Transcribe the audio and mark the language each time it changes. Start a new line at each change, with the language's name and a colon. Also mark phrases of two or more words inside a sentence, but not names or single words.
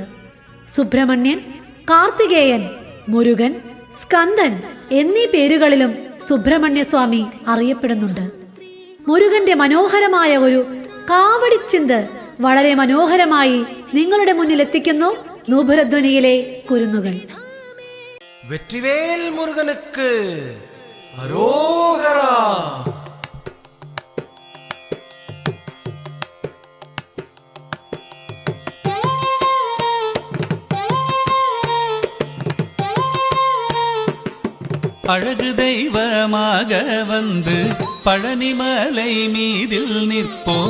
Malayalam: സുബ്രഹ്മണ്യൻ, കാർത്തികേയൻ, മുരുകൻ, സ്കന്ദൻ എന്നീ പേരുകളിലും സുബ്രഹ്മണ്യസ്വാമി അറിയപ്പെടുന്നുണ്ട്. മുരുകന്റെ മനോഹരമായ ഒരു കാവടിച്ചിന്ത് വളരെ മനോഹരമായി നിങ്ങളുടെ മുന്നിൽ എത്തിക്കുന്നു നൂപുരധ്വനിയിലെ കുരുന്നുകൾ.
Tamil: வெற்றிவேல் முருகனுக்கு அரோகரா. அழகு தெய்வமாக வந்து பழனிமலை மீதில் நிற்போம்.